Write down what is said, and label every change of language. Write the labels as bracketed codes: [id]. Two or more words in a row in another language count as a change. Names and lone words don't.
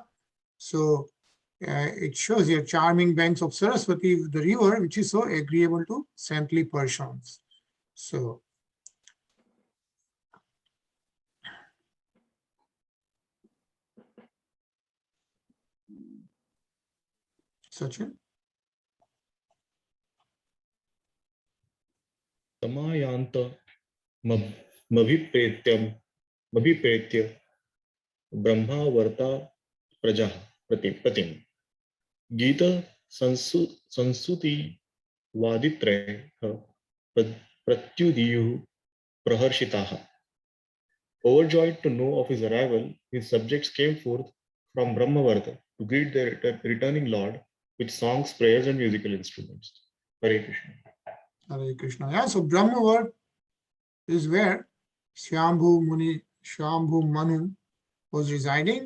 [en] So it shows here charming banks of Saraswati, the river, which is so agreeable to saintly persons. So Sachin? [sa] समायान्त मभिप्रेत्य ब्रह्मावर्ता प्रजा प्रतिम गीत संसुति वादित्रयः प्रत्युदीयुः प्रहर्षिताः. [en] Overjoyed to know of his arrival, his subjects came forth from Brahmavarta to greet their returning lord with songs, prayers, and musical instruments. Hare Krishna. Hare Krishna. Yeah, so Brahmavarta is where Shambhu Manu was residing.